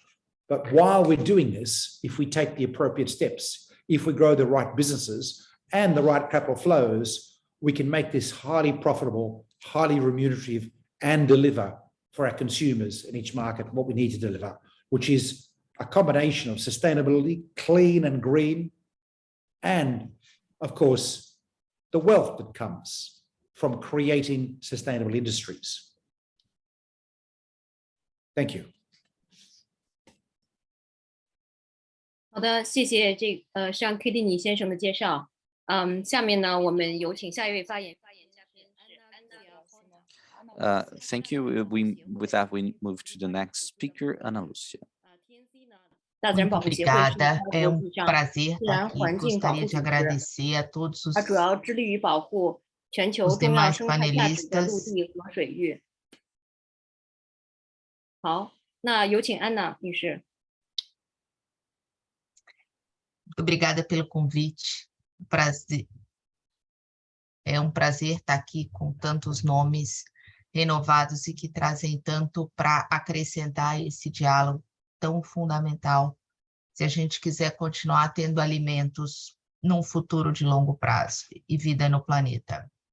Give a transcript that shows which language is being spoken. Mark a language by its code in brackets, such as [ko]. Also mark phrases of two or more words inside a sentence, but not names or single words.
[en] But while we're doing this, if we take the appropriate steps, if we grow the right businesses and the right capital flows, we can make this highly profitable, highly remunerative, and deliver for our consumers in each market what we need to deliver, which is a combination of sustainability, clean and green, and of course, the wealth that comes from creating sustainable industries. Thank you. [zh] 好的，谢谢上 KD 尼先生的介绍。下面呢，我们有请下一位发言嘉宾是安娜。 [en] Thank you. With that, we move to the next speaker, Ana Lucia. [pt] Muito obrigada, é um prazer estar aqui. Gostaria de agradecer a todos os demais panelistas. [zh] 好，那有请安娜女士。 [pt] Muito obrigada pelo convite. É um prazer estar aqui com tantos nomes renovados e que trazem tanto para acrescentar esse diálogo tão fundamental se a gente quiser continuar tendo alimentos num futuro de longo prazo e vida no planeta.